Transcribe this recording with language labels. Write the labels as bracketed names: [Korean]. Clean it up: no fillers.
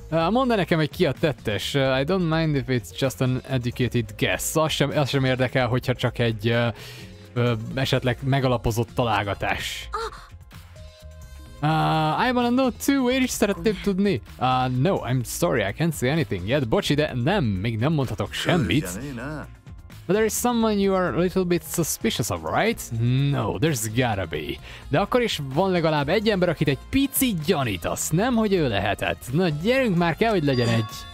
[Hungarian] Mondd nekem, hogy ki a tettes. [English] I don't mind if it's just an educated guess. [Hungarian] Az sem érdekel, hogyha csak egy esetleg megalapozott találgatás. [English] I wanna know too, [Hungarian] én is szeretném tudni. [English] No, I'm sorry, I can't say anything yet. [Hungarian] Bocsi, de nem, még nem mondhatok semmit. [English] But there is someone you are a little bit suspicious of, right? No, there's gotta be. [Hungarian] De akkor is van legalább egy ember, akit egy picit gyanítasz, nem, hogy ő lehetett. Na, gyerünk már, kell, hogy legyen egy...